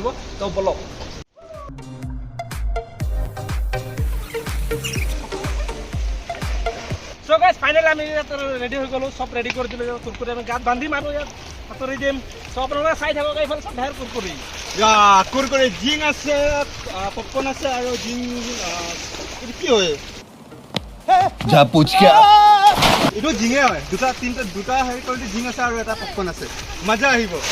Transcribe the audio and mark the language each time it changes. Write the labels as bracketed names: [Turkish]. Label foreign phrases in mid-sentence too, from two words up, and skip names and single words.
[Assamese] তো বলক [English] so guys [Assamese] ফাইনেলি আমি ইয়াত ৰেডি হৈ গ'লোঁ, চব ৰেডি কৰি দিলোঁ। কুৰকুৰি আমি গাত বান্ধিম আৰু ইয়াত হাতৰি দিম। সো আপোনালোকে চাই থাকক এইফালে চব ঢেৰ কুৰকুৰি কুৰকুৰি জিং আছে পপকৰ্ণ আছে আৰু জিং কি হয় [Hindi] जा पूछ क्या? [Assamese] এইটো জিঙে হয় দুটা হেৰি কৰিলে জিং আছে আৰু এটা পপকৰ্ণ আছে মজা আহিব।